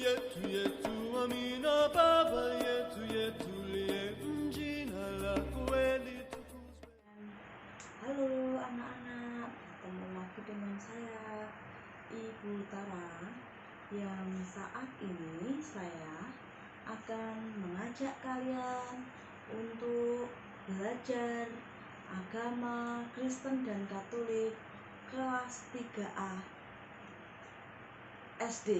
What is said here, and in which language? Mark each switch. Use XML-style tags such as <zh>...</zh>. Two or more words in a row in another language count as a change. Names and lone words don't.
<sw>yetu amina baba yetu liye jina lako litukuzwe.</sw> <id>Halo anak-anak, ketemu lagi dengan saya Ibu Tara, yang saat ini saya akan mengajak kalian untuk belajar agama Kristen dan Katolik kelas 3A SD.</id>